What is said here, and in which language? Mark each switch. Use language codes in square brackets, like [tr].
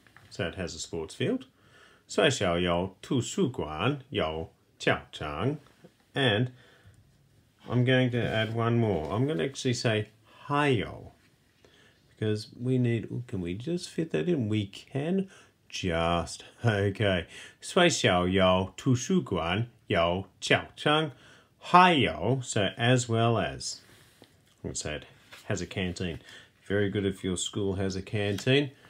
[en] So it has a sports field. [zh] 学校有图书馆有教场. [en] And I'm going to add one more. I'm going to actually say [zh] 还有. [en] Because we need, can we just fit that in? We can just. Okay. [zh] 学校有图书馆有教场还有, [en] so as well as. Let's say it has a canteen. Very good if your school has a canteen.